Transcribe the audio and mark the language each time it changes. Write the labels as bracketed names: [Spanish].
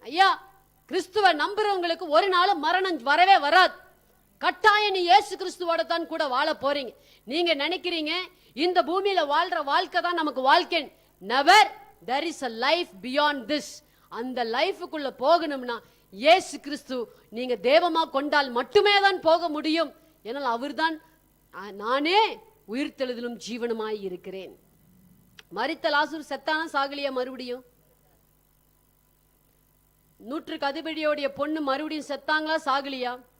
[Tamil] ஐயா, கிறிஸ்துவ நம்புறவங்களுக்கு ஒரு நாளும் மரணம் வரவே வராது. கட்டாயம் நீ இயேசு கிறிஸ்துவோட தான் கூட வாழ போறீங்க. நீங்க நினைக்கிறீங்க இந்த பூமியில வாழ்ற வாழ்க்கை தான் நமக்கு வாழ்க்கை. [English] Never. there is a life beyond this. [Tamil] அந்த லைஃபுக்குள்ள போகணும்னா இயேசு கிறிஸ்து நீங்க தேவமா கொண்டால் மட்டுமே தான் போக முடியும். ஏனால் அவர்தான் நானே உயிர்த்தெழுதலும் ஜீவனுமாய் இருக்கிறேன். மரித்த லாசரு செத்தானா சாகலியா? மறுபடியும் 100க்கு அதிபதியோடைய பொண்ணு மறுபடியும் செத்தாங்களா சாகலியா?